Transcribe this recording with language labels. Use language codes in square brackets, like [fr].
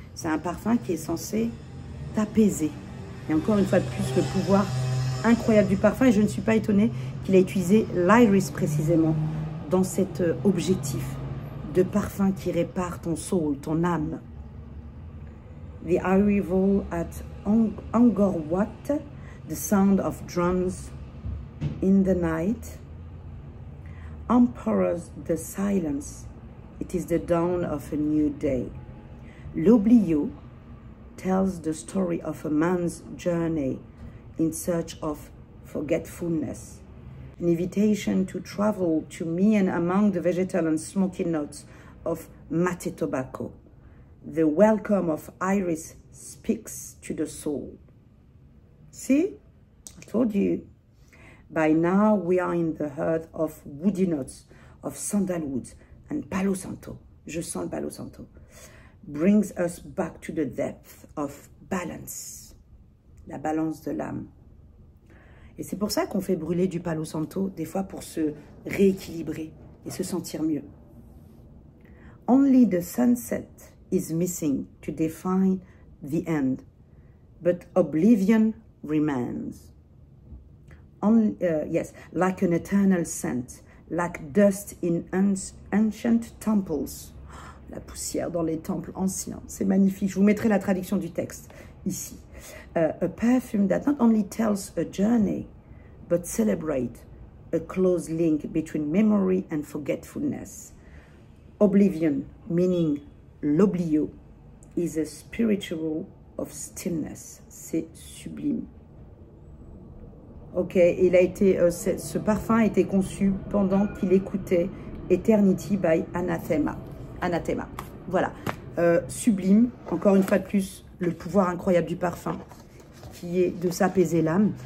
[fr] C'est un parfum qui est censé t'apaiser. Et encore une fois de plus, le pouvoir incroyable du parfum. Et je ne suis pas étonnée qu'il ait utilisé l'iris précisément dans cet objectif de parfum qui répare ton soul, ton âme. [en] The arrival at Angkor Wat, the sound of drums in the night, emperors the silence, it is the dawn of a new day. L'oblio tells the story of a man's journey in search of forgetfulness. An invitation to travel to me and among the vegetal and smoky notes of mate tobacco. The welcome of iris speaks to the soul. See? I told you. By now we are in the heart of woody notes, of sandalwood and Palo Santo. [fr] Je sens le Palo Santo. [en] Brings us back to the depth of balance. [fr] La balance de l'âme. Et c'est pour ça qu'on fait brûler du Palo Santo, des fois pour se rééquilibrer et se sentir mieux. [en] Only the sunset is missing to define the end, but oblivion remains. Yes, like an eternal scent, like dust in ancient temples. [fr] La poussière dans les temples anciens, c'est magnifique. Je vous mettrai la traduction du texte ici. [en] A perfume that not only tells a journey, but celebrates a close link between memory and forgetfulness. Oblivion, meaning l'oblio, is a spiritual of stillness. [fr] C'est sublime. Ok, il a été, ce parfum a été conçu pendant qu'il écoutait Eternity by Anathema. Anathema. Voilà. Sublime, encore une fois de plus, le pouvoir incroyable du parfum, qui est de s'apaiser l'âme.